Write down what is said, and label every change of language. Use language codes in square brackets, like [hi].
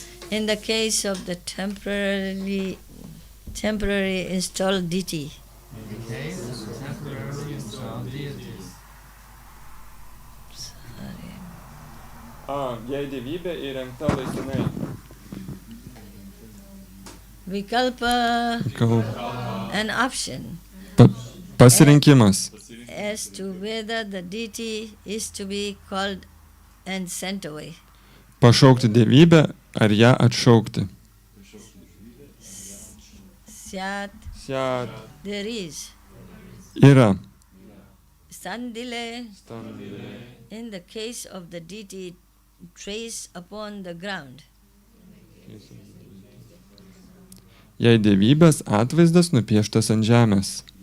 [en] In the case of the temporary installed deity, In the case of temporary installed deities, [lt] Jei dievybė įrengta laikinai. [sa] Vikalpa, Vikalpa. [en] an option [lt] Pasirinkimas. [en] as to whether the deity is to be called and sent away. [lt] Pašaukti dievybę ar ją atšaukti. [sa] Syat, Siat. [en] there is. [lt] Yra. [en] Sandile, in the case of the deity traced upon the ground. [lt] Jei dievybės atvaizdas nupieštas ant žemės.